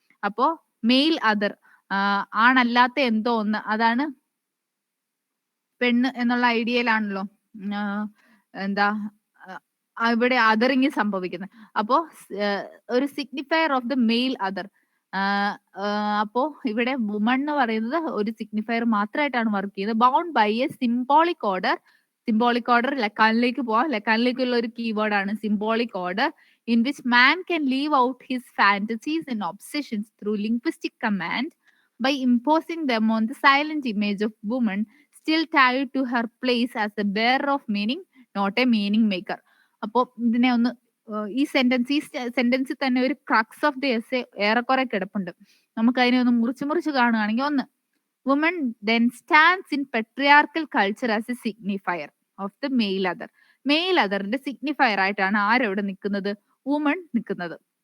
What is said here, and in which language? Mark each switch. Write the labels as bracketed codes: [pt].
[ml] അപ്പോ mail other, ആണല്ലാത്ത എന്തോ ഒന്ന്, അതാണ് പെണ്ണ് എന്നുള്ള ഐഡിയയിലാണല്ലോ എന്താ ഇവിടെ അതറിങ് സംഭവിക്കുന്നത്. അപ്പോ ഒരു [en] Signifier of the male other. [ml] അപ്പോ ഇവിടെ വുമൺ എന്ന് പറയുന്നത് ഒരു സിഗ്നിഫയർ മാത്രമായിട്ടാണ് വർക്ക് ചെയ്യുന്നത്. [en] Bound by a symbolic order. Symbolic order [ml] ലക്കാനിലേക്ക് പോവാം. ലക്കാനിലേക്കുള്ള ഒരു കീവേഡ് ആണ് [en] Symbolic order, in which man can leave out his fantasies and obsessions through linguistic command by imposing them on the silent image of woman still tied to her place as a bearer of meaning, not a meaning maker. [ml] അപ്പോൾ ഇതിനെ ഒന്ന് ഈ സെന്റൻസിൽ തന്നെ ഒരു [en] crux of the essay [ml] ഏറെക്കുറെ കിടപ്പുണ്ട്. നമുക്ക് അതിനെ ഒന്ന് മുറിച്ച് കാണുകയാണെങ്കിൽ, ഒന്ന്, [en] Woman then stands in patriarchal culture as a signifier of the male other. [ml] Mail അതറിന്റെ signifier ആയിട്ടാണ് ആരവിടെ നിൽക്കുന്നത്? വുമൺ നിൽക്കുന്നത്.